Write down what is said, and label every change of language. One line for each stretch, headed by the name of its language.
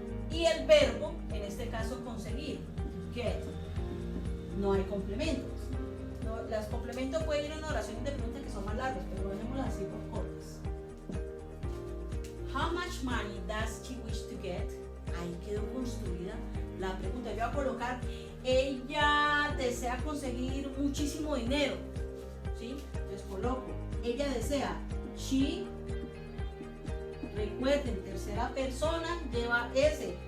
Spanish: Y el verbo, en este caso conseguir, get. No hay complementos. No, los complementos pueden ir en oraciones de preguntas que son más largas, pero dejémoslas así por cortas.
English: How much money does she wish to get?
Spanish: Ahí quedó construida la pregunta. Yo voy a colocar, ella desea conseguir muchísimo dinero. ¿Sí? Les coloco, ella desea, she. Recuerden, tercera persona lleva S.